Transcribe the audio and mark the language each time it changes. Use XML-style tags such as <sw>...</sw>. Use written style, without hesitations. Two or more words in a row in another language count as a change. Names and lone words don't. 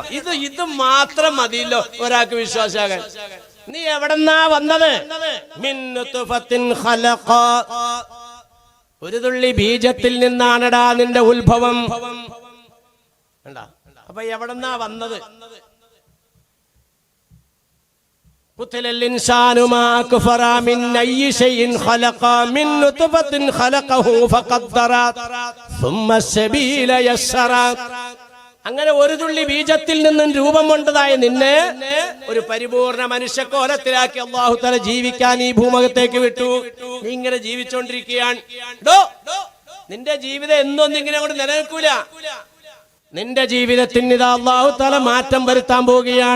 <ml>ഇത് മാത്രം മതിയല്ലോ ഒരാൾക്ക് വിശ്വാസാകാൻ. നീ എവിടെന്നാ വന്നത്?</ml> <ar>من نطفة خلق,</ar> <ml>ഒരു തുള്ളി ബീജത്തിൽ നിന്നാണടാ നിന്റെ ഉത്ഭവം. അപ്പൊ എവിടെന്നാ വന്നത്?</ml> <ar>قتل الإنسان ما كفر من أي شيء خلق من نطفة خلقه فقدر ثم السبيل يسر.</ar> <ml>അങ്ങനെ ഒരു തുള്ളി ബീജത്തിൽ നിന്നും രൂപം കൊണ്ടതായ നിന്നെ ഒരു പരിപൂർണ മനുഷ്യക്കോലത്തിലാക്കി</ml> <ar>الله تعالى</ar> <ml>ജീവിക്കാൻ ഈ ഭൂമുഖത്തേക്ക് വിട്ടു. നീ ഇങ്ങനെ ജീവിച്ചോണ്ടിരിക്കുകയാണ്. നിന്റെ ജീവിതം എന്നൊന്നും ഇങ്ങനെ അങ്ങോട്ട് നിലനിൽക്കൂല. നിന്റെ ജീവിതത്തിന് ഇതാ</ml> <ar>الله تعالى</ar> <ml>മാറ്റം വരുത്താൻ പോവുകയാണ്.</ml>